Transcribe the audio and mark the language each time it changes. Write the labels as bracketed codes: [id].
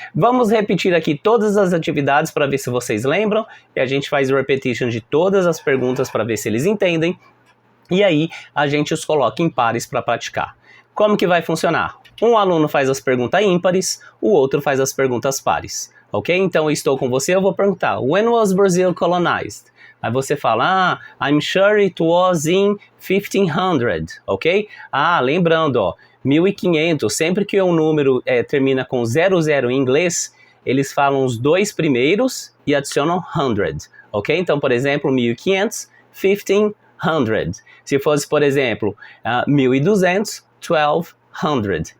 [pt] Vamos repetir aqui todas as atividades para ver se vocês lembram. E a gente faz o repetition de todas as perguntas para ver se eles entendem. E aí a gente os coloca em pares para praticar. Como que vai funcionar? Um aluno faz as perguntas ímpares, o outro faz as perguntas pares. Ok? Então eu estou com você, eu vou perguntar: [en] When was Brazil colonized? [pt] Aí você fala, [en] I'm sure it was in 1500, ok? [pt] Lembrando, ó, 1500, sempre que um número termina com 00 em inglês, eles falam os dois primeiros e adicionam 100, ok? Então, por exemplo, 1500, 1500. Se fosse, por exemplo, 1200, 1200.